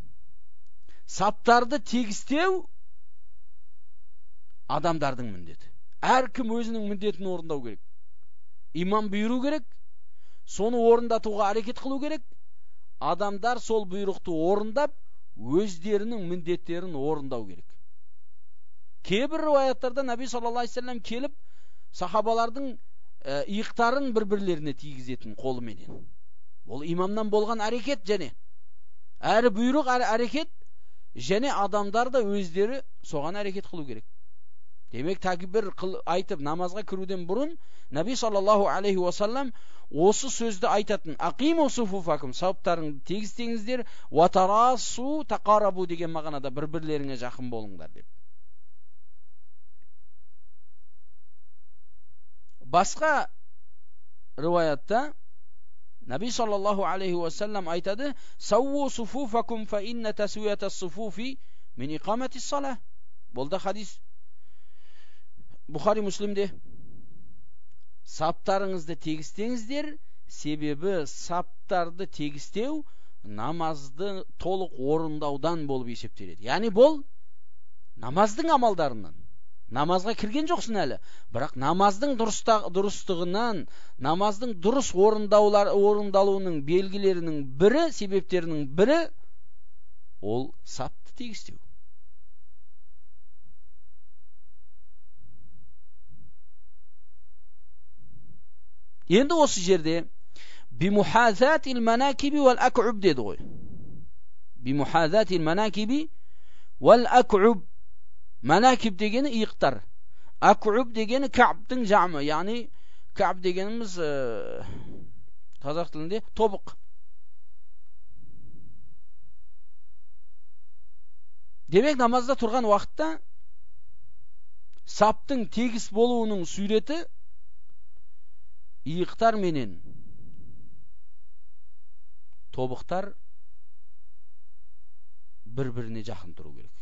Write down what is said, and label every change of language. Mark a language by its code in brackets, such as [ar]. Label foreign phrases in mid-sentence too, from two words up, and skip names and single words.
[kk] Саптарды тегістеу адамдардың міндеті. Әркім өзінің міндетін орындау керек. Имам бұйыру керек, соны орындатуға әрекет қылу керек. Адамдар сол бұйрықты орындап, өздерінің міндеттерін орындау керек. Кейбір риwayаттарда Наби [ar] صلى الله عليه وسلم [kk] келіп, сахабалардың иықтарын бір-бірлеріне тигізетін қолыменен. Ол имамнан болған әрекет және әрі бұйрық, әрі әрекет, және адамдар да өздері соған әрекет қылу керек. Демек, такбир айтып намазға кіруден бұрын Наби [ar] صلى الله عليه وسلم [kk] осы сөзді айтатын: [ar] "أقيموا صفوفكم", [kk] саптарыңды тегістеңіздер, [ar] "وتراصوا تقاربوا" [kk] деген мағынада бір-бірлеріңе жақын болыңдар деп. Басқа риwayatта [ar] النبي صلى الله عليه وسلم айтады: "سووا صفوفكم فإن تسوية الصفوف من إقامة الصلاة." [kk] Бұл да хадис Бухари Муслимде. Саптарыңызды тегістеңіздер, себебі саптарды тегістеу намазды толық орындаудан болып есептеледі. Яғни бұл намаздың амалдарынан. Намазға кірген жоқсың әлі, бірақ намаздың дұрыстығынан, намаздың дұрыс орындалуының белгілерінің бірі, себептерінің бірі ол сапты тегістеу. Енді осы жерде [ar] بمحاذاة المناكب والأعقاب [kk] dedi ғой. [ar] بمحاذاة المناكب والأعقاب. [kk] Manakib degeni иықтар. Ak'ub degeni Ka'b'тың жамы, яғни Ka'b дегеніміз қазақ тілінде тобық. Демек, намазда тұрған уақытта саптың тегіс болуының суреті иықтар менен тобықтар бір-біріне жақын тұру керек.